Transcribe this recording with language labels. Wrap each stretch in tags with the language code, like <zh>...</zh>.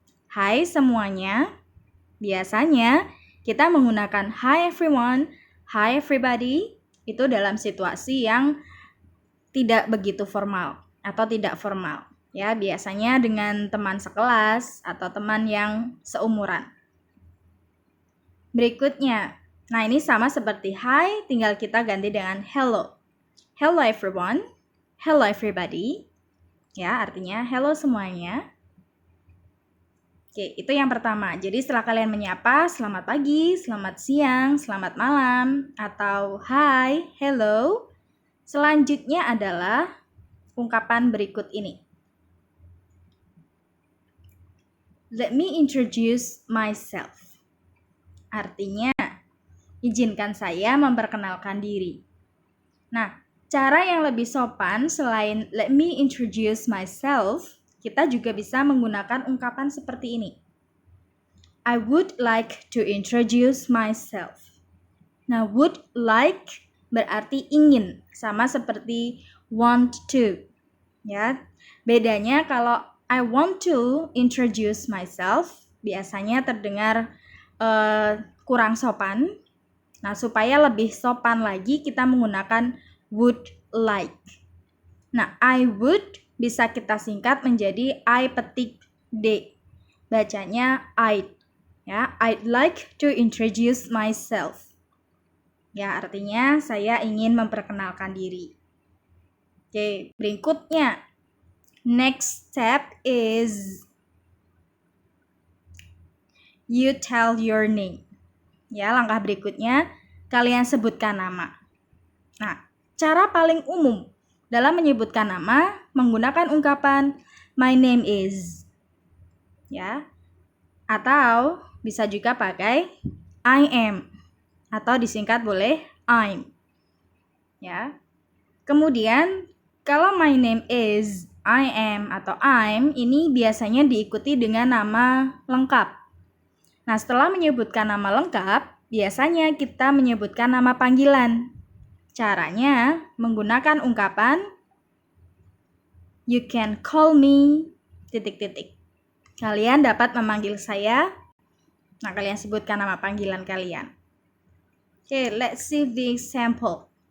<id>Hai semuanya. Biasanya kita menggunakan</id> <en>hi everyone, hi everybody</en> <id>itu dalam situasi yang tidak begitu formal atau tidak formal. Ya, biasanya dengan teman sekelas atau teman yang seumuran. Berikutnya, nah ini sama seperti hi, tinggal kita ganti dengan hello.</id> <en>Hello everyone, hello everybody.</en> <id>Ya, artinya hello semuanya. Oke, itu yang pertama. Jadi setelah kalian menyapa, selamat pagi, selamat siang, selamat malam, atau hi, hello. Selanjutnya adalah ungkapan berikut ini.</id> <en>Let me introduce myself.</en> <id>Artinya, izinkan saya memperkenalkan diri. Nah, cara yang lebih sopan selain</id> <en>let me introduce myself,</en> <id>kita juga bisa menggunakan ungkapan seperti ini.</id> <en>I would like to introduce myself.</en> <id>Nah, would like berarti ingin, sama seperti want to. Ya, bedanya kalau</id> <en>I want to introduce myself,</en> <id>biasanya terdengar kurang sopan. Nah, supaya lebih sopan lagi, kita menggunakan would like. Nah, I would bisa kita singkat menjadi I petik D. Bacanya I'd.</id> <en>Ya, I'd like to introduce myself.</en> <id>Ya, artinya saya ingin memperkenalkan diri. Oke, berikutnya.</id> <en>Next step is you tell your name.</en> <id>Ya, langkah berikutnya kalian sebutkan nama. Nah, cara paling umum dalam menyebutkan nama menggunakan ungkapan my name is. Ya. Atau bisa juga pakai I am atau disingkat boleh I'm. Ya. Kemudian kalau my name is, I am atau I'm ini biasanya diikuti dengan nama lengkap. Nah, setelah menyebutkan nama lengkap, biasanya kita menyebutkan nama panggilan. Caranya menggunakan ungkapan</id> <en>you can call me ...</en> <id>Kalian dapat memanggil saya. Nah, kalian sebutkan nama panggilan kalian.</id> <en>Okay, let's see the example.</en>